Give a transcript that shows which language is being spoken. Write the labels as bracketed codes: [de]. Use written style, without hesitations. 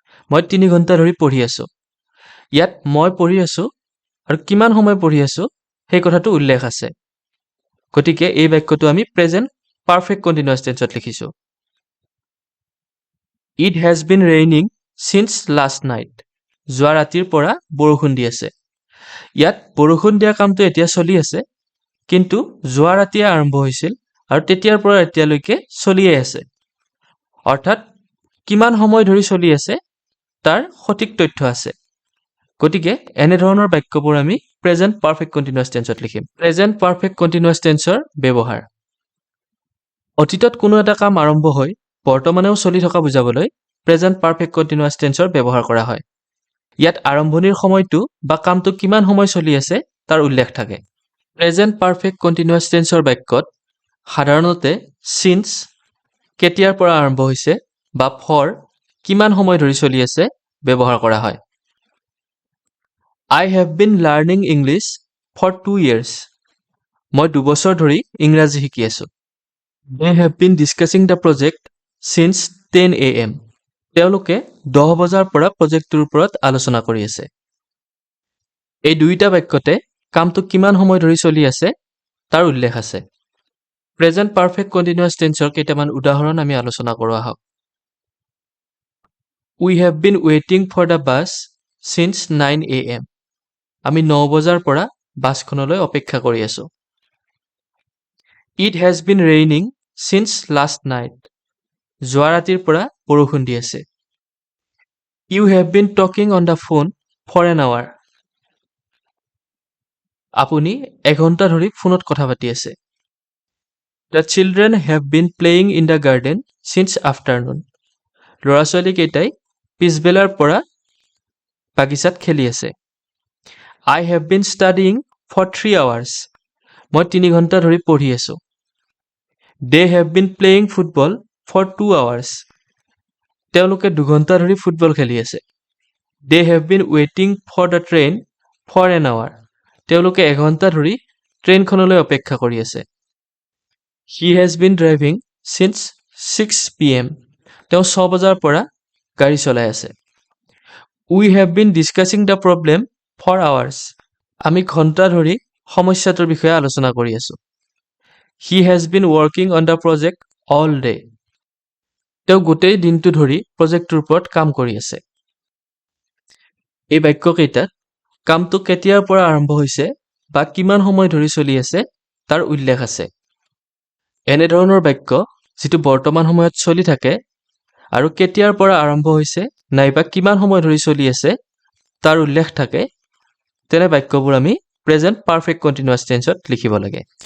[as] মই 3 ঘণ্টা ধৰি পঢ়ি আছোঁ। ইয়াত মই পঢ়ি আছোঁ আৰু কিমান সময় পঢ়ি আছোঁ সেই কথাটো উল্লেখ আছে। গতিকে এই বাক্যটো আমি প্ৰেজেণ্ট পাৰফেক্ট কণ্টিনিউৱাছ টেন্সত লিখিছোঁ। [en] It has been raining since last night. [as] যোৱা ৰাতিৰ পৰা বৰষুণ দি আছে। ইয়াত বৰষুণ দিয়া কামটো এতিয়া চলি আছে, কিন্তু যোৱা ৰাতিয়ে আৰম্ভ হৈছিল আৰু তেতিয়াৰ পৰা এতিয়ালৈকে চলিয়ে আছে। অৰ্থাৎ কিমান সময় ধৰি চলি আছে তাৰ সঠিক তথ্য আছে। গতিকে এনেধৰণৰ বাক্যবোৰ আমি প্ৰেজেণ্ট পাৰফেক্ট কণ্টিনিউৱাছ টেন্সত লিখিম। প্ৰেজেণ্ট পাৰফেক্ট কণ্টিনিউৱাছ টেন্সৰ ব্যৱহাৰ। অতীতত কোনো এটা কাম আৰম্ভ হৈ বৰ্তমানেও চলি থকা বুজাবলৈ প্ৰেজেণ্ট পাৰফেক্ট কণ্টিনিউৱাছ টেন্সৰ ব্যৱহাৰ কৰা হয়। ইয়াত আৰম্ভণিৰ সময়টো বা কামটো কিমান সময় চলি আছে তাৰ উল্লেখ থাকে। প্ৰেজেণ্ট পাৰফেক্ট কণ্টিনিউৱাছ টেন্সৰ বাক্যত সাধাৰণতে since কেতিয়াৰ পৰা আৰম্ভ হৈছে বা for কিমান সময় ধৰি চলি আছে ব্যৱহাৰ কৰা হয়। [en] I have been learning English for 2 years. [as] মই 2 বছৰ ধৰি ইংৰাজী শিকি আছোঁ। [en] They have been discussing the project since 10 AM. [as] তেওঁলোকে 10 বজাৰ পৰা প্ৰজেক্টটোৰ ওপৰত আলোচনা কৰি আছে। এই দুইটা বাক্যতে কামটো কিমান সময় ধৰি চলি আছে তাৰ উল্লেখ আছে। প্ৰেজেণ্ট পাৰফেক্ট কণ্টিনিউৱাছ টেন্সৰ কেইটামান উদাহৰণ আমি আলোচনা কৰোঁ আহক। [en] We have been waiting for the bus since 9 AM. [as] আমি 9 বজাৰ পৰা বাছখনলৈ অপেক্ষা কৰি আছোঁ। [en] It has been raining since last night. [as] যোৱা ৰাতিৰ পৰা বৰষুণ দি আছে। [en] You have been talking on the phone for an hour. [as] আপুনি 1 ঘণ্টা ধৰি ফোনত কথা পাতি আছে। [en] The children have been playing in the garden since afternoon. [as] ল'ৰা-ছোৱালী কেইটাই পিছবেলাৰ পৰা বাগিচাত খেলি আছে। [en] I have been studying for 3 hours. [as] মই 3 ঘণ্টা ধৰি পঢ়ি আছোঁ। [en] They have been playing football for 2 hours. [as] তেওঁলোকে 2 ঘণ্টা ধৰি ফুটবল খেলি আছে। [en] They have been waiting for the train for an hour. [as] তেওঁলোকে 1 ঘণ্টা ধৰি ট্ৰেইনখনলৈ অপেক্ষা কৰি আছে। [en] He has been driving since 6 PM. [as] তেওঁ 6 বজাৰ পৰা গাড়ী চলাই আছে। [en] We have been discussing the problem for hours. [as] আমি ঘণ্টা ধৰি সমস্যাটোৰ বিষয়ে আলোচনা কৰি আছোঁ। [en] He has been working on the project all day. [as] তেওঁ গোটেই দিনটো ধৰি প্ৰজেক্টটোৰ ওপৰত কাম কৰি আছে। এই বাক্যকেইটাত কামটো কেতিয়াৰ পৰা আৰম্ভ হৈছে বা কিমান সময় ধৰি চলি আছে তাৰ উল্লেখ আছে। এনেধৰণৰ বাক্য যিটো বৰ্তমান সময়ত চলি থাকে আৰু কেতিয়াৰ পৰা আৰম্ভ হৈছে নাইবা কিমান সময় ধৰি চলি আছে তাৰ উল্লেখ থাকে, তেনে বাক্যবোৰ আমি প্ৰেজেণ্ট পাৰফেক্ট কণ্টিনিউৱাছ টেন্সত লিখিব লাগে।